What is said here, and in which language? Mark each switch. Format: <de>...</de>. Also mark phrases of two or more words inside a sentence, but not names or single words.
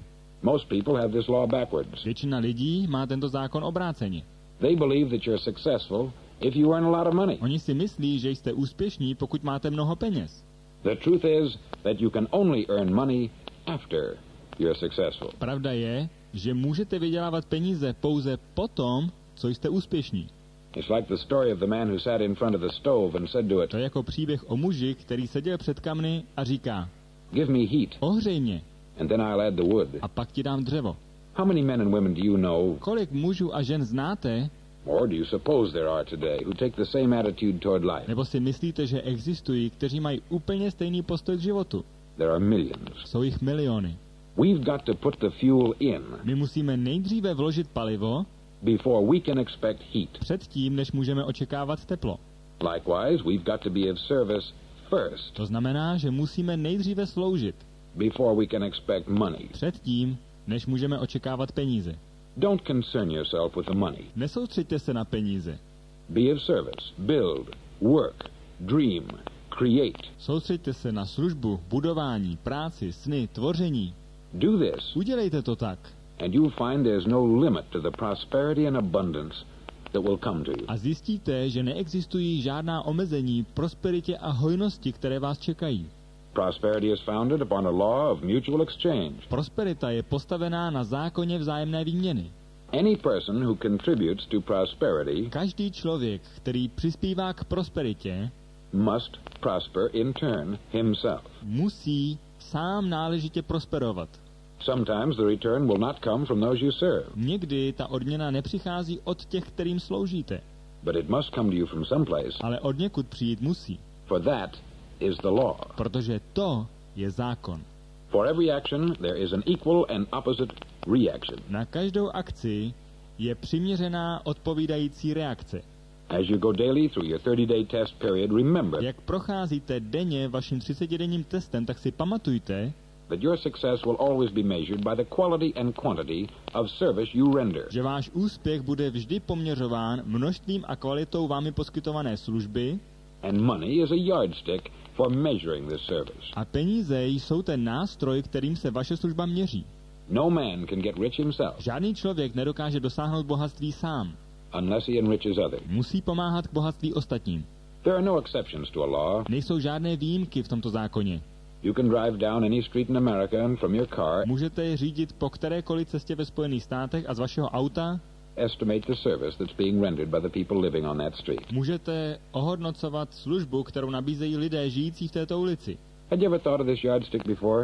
<en>Most people have this law backwards.</en> <cs>Většina lidí má tento zákon obráceně.</cs> <en>They believe that you're successful if you earn a lot of money.</en> <cs>Oni si myslí, že jste úspěšní, pokud máte mnoho peněz.</cs> <en>The truth is that you can only earn money after you're successful.</en> <cs>Pravda je, že můžete vydělávat peníze pouze potom, co jste úspěšní.</cs> <en>It's like the story of the man who sat in front of the stove and said to it,</en> <cs>To je jako příběh o muži, který seděl před kamny a říká:</cs> <en>"Give me heat,</en> <cs>ohřej mě</cs> <en>and then I'll add the wood."</en> <cs>a pak ti dám dřevo.</cs> <en>How many men and women do you know,</en> <cs>Kolik mužů a žen znáte,</cs> <en>or do you suppose there are today, who take the same attitude toward life?</en> <cs>nebo si myslíte, že existují, kteří mají úplně stejný postoj k životu?</cs> <en>There are millions.</en> <cs>Jsou jich miliony.</cs> <en>We've got to put the fuel in</en> <cs>My musíme nejdříve vložit palivo</cs> <en>before we can expect heat.</en> <cs>předtím, než můžeme očekávat teplo.</cs> <en>Likewise, we've got to be of service first</en> <cs>To znamená, že musíme nejdříve sloužit</cs> <en>before we can expect money.</en> <cs>předtím, než můžeme očekávat peníze.</cs> <en>Don't concern yourself with the money.</en> <cs>Nesoustřeďte se na peníze.</cs> <en>Be of service. Build, work, dream, create.</en> <cs>Soustřeďte se na službu, budování, práci, sny, tvoření.</cs> <en>Do this,</en> <cs>Udělejte to tak</cs> <en>and you'll find there's no limit to the prosperity and abundance that will come to you.</en> <cs>a zjistíte, že neexistují žádná omezení prosperitě a hojnosti, které vás čekají.</cs> <en>Prosperity is founded upon a law of mutual exchange.</en> <cs>Prosperita je postavená na zákoně vzájemné výměny.</cs> <en>Any person who contributes to prosperity</en> <cs>Každý člověk, který přispívá k prosperitě,</cs> <en>must prosper in turn himself.</en> <cs>musí sám náležitě prosperovat.</cs> <en>Sometimes the return will not come from those you serve,</en> <cs>Někdy ta odměna nepřichází od těch, kterým sloužíte,</cs> <en>but it must come to you from someplace.</en> <cs>ale od někud přijít musí,</cs> <en>For that is the law.</en> <cs>protože to je zákon.</cs> <en>For every action, there is an equal and opposite reaction.</en> <cs>Na každou akci je přiměřená odpovídající reakce.</cs> <en>As you go daily through your 30-day test period, remember</en> <cs>Jak procházíte denně vaším 30denním testem, tak si pamatujte,</cs> <en>that your success will always be measured by the quality and quantity of service you render.</en> <cs>že váš úspěch bude vždy poměřován množstvím a kvalitou vámi poskytované služby</cs> <en>And money is a yardstick for measuring this service.</en> <cs>a peníze jsou ten nástroj, kterým se vaše služba měří.</cs> <en>No man can get rich himself</en> <cs>Žádný člověk nedokáže dosáhnout bohatství sám.</cs> <en>unless he enriches others.</en> <cs>Musí pomáhat k bohatství ostatním.</cs> <en>There are no exceptions to a law.</en> <cs>Nejsou žádné výjimky v tomto zákoně.</cs> <en>You can drive down any street in America and from your car</en> <cs>Můžete řídit po kterékoliv cestě ve Spojených státech a z vašeho auta</cs> <en>estimate the service that's being rendered by the people living on that street.</en> <cs>můžete ohodnocovat službu, kterou nabízejí lidé žijící v této ulici.</cs> <en>Had you ever thought of this yardstick before?</en>